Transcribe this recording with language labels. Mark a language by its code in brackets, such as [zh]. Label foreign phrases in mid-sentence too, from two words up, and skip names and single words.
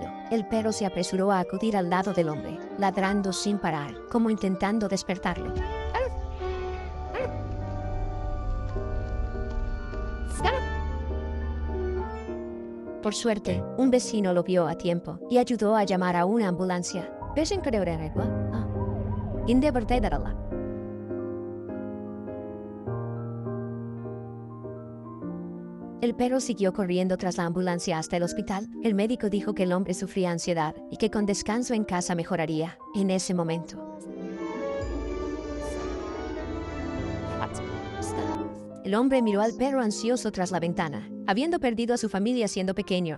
[es] El perro se apresuró a acudir al lado del hombre, ladrando sin parar, como intentando despertarlo. Por suerte, un vecino lo vio a tiempo y ayudó a llamar a una ambulancia. Peşin kırıvererek var. İnde bırtaydarala. El perro siguió corriendo tras la ambulancia hasta el hospital. El médico dijo que el hombre sufría ansiedad y que con descanso en casa mejoraría. En ese momento, el hombre miró al perro ansioso tras la ventana, habiendo perdido a su familia siendo pequeño.